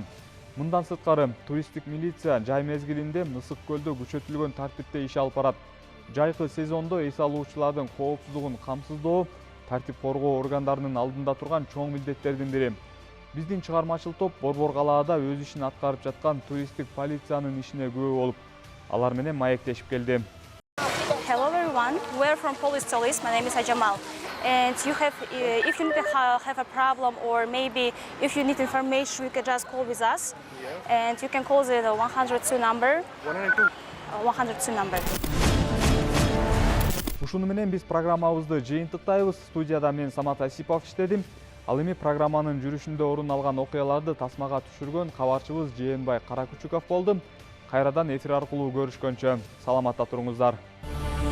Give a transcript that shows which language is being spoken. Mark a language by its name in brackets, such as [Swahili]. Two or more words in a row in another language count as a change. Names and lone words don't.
[Kyrgyz] Мындан сырткары, туристтик милиция жай мезгилинде Мысык көлдө күчөтүлгөн тартипте иш алып барат. Жайкы сезондо эс алуучулардын коопсуздугун камсыздоо тартип коргоо органдарынын алдында турган чоң милдеттердин бири. Биздин чыгармачыл топ Борбор калаада өз ишин аткарып жаткан туристтик полициянын ишине күбө болуп, алар менен маектешип келди. [English] Hello everyone, we're from Police Police. My name is Ajamal. And if you need to have a problem or maybe if you need information, you can just call with us. And you can call the 102 number. 102 number. [Kyrgyz] Ушуну менен биз программабызды жыйынтыктайбыз. Студияда мен Самат Асипов иштедим. Ал эми программанын жүрүшүндө орун алган окуяларды тасмага түшүргөн кабарчыбыз Жээнбай Каракүчүков болду. Кайрадан эфир аркылуу көрүшкөнчө саламатта туруңуздар.